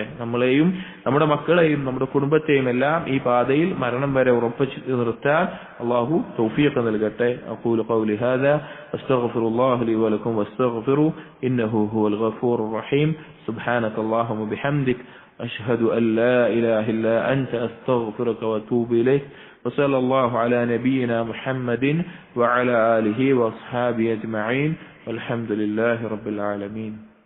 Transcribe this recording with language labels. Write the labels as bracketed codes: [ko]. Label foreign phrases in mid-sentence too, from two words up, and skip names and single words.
[ml] നമ്മളെയും നമ്മുടെ മക്കളെയും നമ്മുടെ കുടുംബത്തെയും എല്ലാം ഈ പാതയിൽ മരണം വരെ ഉറപ്പിച്ചു നിർത്താൻ അല്ലാഹു തൗഫീഖ് നൽകട്ടെ. [ar] أقول قولي هذا أستغفر الله لي ولكم واستغفروا إنه هو الغفور الرحيم. سبحانك اللهم بحمدك أشهد أن لا إله إلا أنت أستغفرك وأتوب إليك. وصلى الله على نبينا محمد وعلى آله وأصحابه أجمعين والحمد لله رب العالمين.